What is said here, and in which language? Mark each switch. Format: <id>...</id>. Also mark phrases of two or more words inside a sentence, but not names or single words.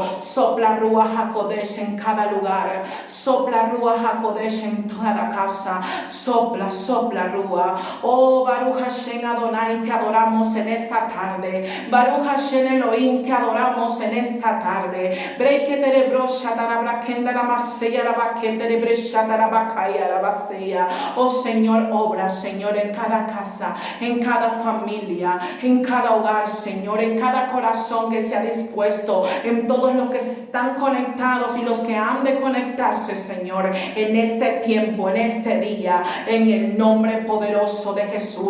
<es>Sopla</es> <he>רוח הקודש</he> <es>en cada lugar, sopla</es> <he>רוח הקודש</he> <es>en cada casa. Sopla, sopla, Rúa. Oh,</es> <he>ברוך השם אדוני,</he> <es>te adoramos en esta tarde.</es> <he>ברוך השם אלוהים,</he> <es>te adoramos en esta tarde. Breiketere brosha darabrakenda la maseya la bakendere bresha darabakaya la baseya. Oh Señor, obra, Señor, en cada casa, en cada familia, en cada hogar, Señor, en cada corazón que se ha dispuesto, en todos los que están conectados y los que han de conectarse, Señor, en este tiempo, en este día, en el nombre poderoso de Jesús.</es>